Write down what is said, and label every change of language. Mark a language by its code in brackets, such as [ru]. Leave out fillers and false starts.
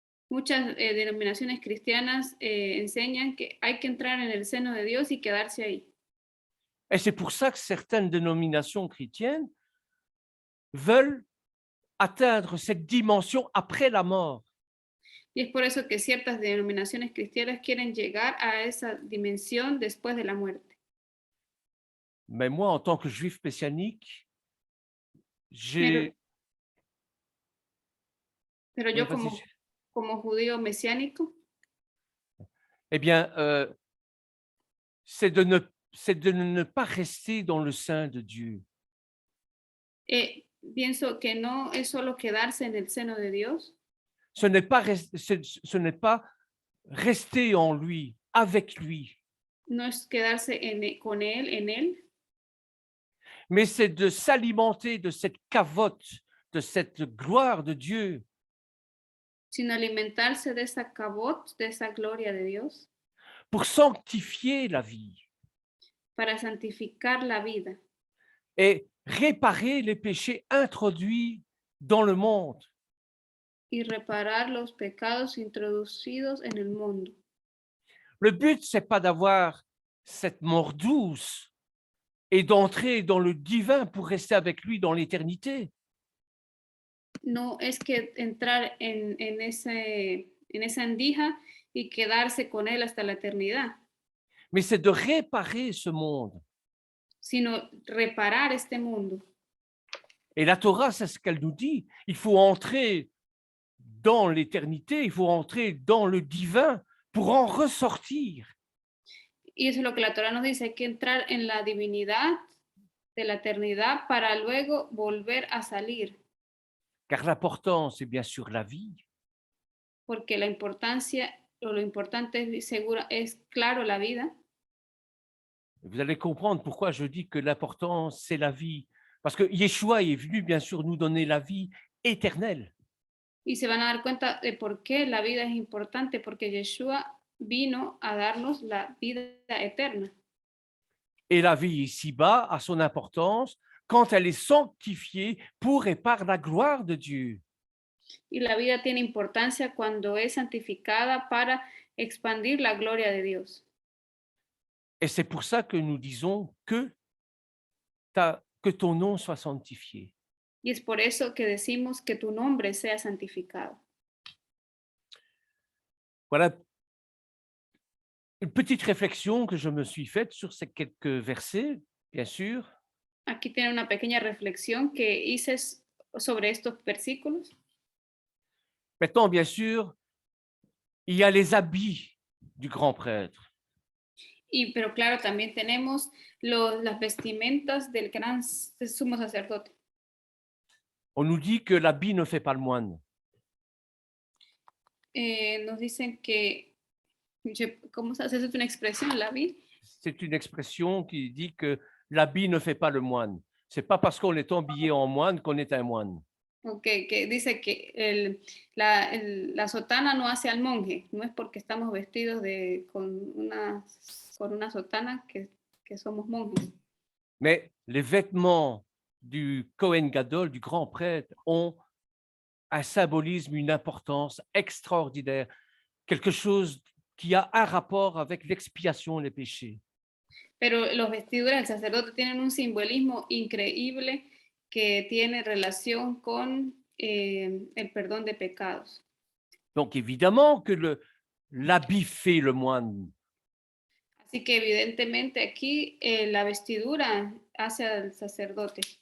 [es] Muchas denominaciones cristianas enseñan que hay que entrar en el seno de Dios y quedarse ahí. [fr] Et c'est pour ça que certaines dénominations chrétiennes veulent atteindre cette dimension après la mort. [es] Y es por eso que ciertas denominaciones cristianas quieren llegar a esa dimensión después de la muerte. [fr] Mais moi, en tant que juif messianique, [es] Pero, [fr] j'ai... [es] pero [fr] Oui, [es] yo [fr] vas-y. [es] como judío mesiánico, [fr] Eh bien, c'est de ne pas rester dans le sein de Dieu. [es] pienso que no es solo quedarse en el seno de Dios, [fr] Ce n'est pas rester en lui, avec lui, [es] no es quedarse con Él, en Él, [fr] mais c'est de s'alimenter de cette cavotte, de cette gloire de Dieu, [es] sino alimentarse de esa cabot, de esa gloria de Dios, [fr] pour sanctifier la vie [es] para santificar la vida [fr] et réparer les péchés introduits dans le monde. [es] y reparar los pecados introducidos en el mundo. [fr] Le but, c'est pas d'avoir cette mort douce et d'entrer dans le divin pour rester avec lui dans l'éternité. [es] No es que entrar en esa endija y quedarse con Él hasta la eternidad, [fr] Mais c'est de réparer ce monde. [es] sino reparar este mundo. [fr] Et la Torah, c'est ce qu'elle nous dit. Il faut entrer dans l'éternité, il faut entrer dans le divin pour en ressortir. [es] Y eso es lo que la Torah nos dice, hay que entrar en la divinidad de la eternidad para luego volver a salir, [fr] Car l'important, c'est bien sûr la vie, [es] porque la importancia o lo importante es claro la vida. [fr] vous allez comprendre pourquoi je dis que l'important, c'est la vie. Parce que Yeshua est venu, bien sûr, nous donner la vie éternelle. [es] Y se van a dar cuenta de por qué la vida es importante, porque Yeshua vino a darnos la vida eterna. [fr] Et la vie ici-bas a son importance quand elle est sanctifiée pour et par la gloire de Dieu. [es] Y la vida tiene importancia cuando es santificada para expandir la gloria de Dios. [fr] Et c'est pour ça que nous disons que ton nom soit sanctifié. [es] Y es por eso que decimos que tu nombre sea santificado. [fr] Voilà une petite réflexion que je me suis faite sur ces quelques versets, bien sûr. [es] Aquí tiene una pequeña reflexión que hice sobre estos versículos. [fr] Maintenant, bien sûr, il y a les habits du grand prêtre. [es] Pero claro, también tenemos las vestimentas del gran sumo sacerdote. [fr] On nous dit que l'habit ne fait pas le moine. [es] Nos dicen que, ¿cómo se hace? Es una expresión, la vi. [fr] C'est une expression qui dit que l'habit ne fait pas le moine. C'est pas parce qu'on est habillé en moine qu'on est un moine. [es] Okay, que dice que la sotana no hace al monje, no es porque estamos vestidos con una sotana que somos monjes. [fr] Mais les vêtements du Kohen Gadol, du grand prêtre, ont un symbolisme, une importance extraordinaire, quelque chose qui a un rapport avec l'expiation des péchés. [es] Pero los vestiduras del sacerdote tienen un simbolismo increíble que tiene relación con el perdón de pecados. [fr] Donc évidemment que l'habit fait le moine. [es] Así que evidentemente aquí la vestidura hace al sacerdote.